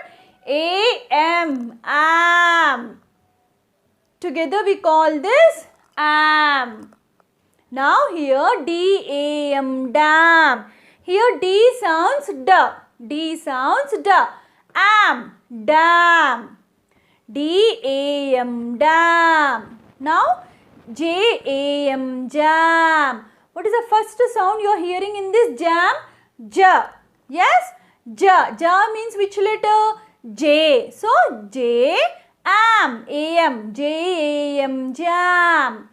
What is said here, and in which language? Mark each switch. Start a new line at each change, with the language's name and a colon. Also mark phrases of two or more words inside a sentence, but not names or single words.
English: A-M, am. Together we call this am. Now here D-A-M, dam. Here D sounds D. D sounds D. Am, dam. D-A-M, dam. Now J-A-M, jam. What is the first sound you are hearing in this jam? J. Yes? J. J means which letter? J. So, J, am, A-M, J-A-M, jam.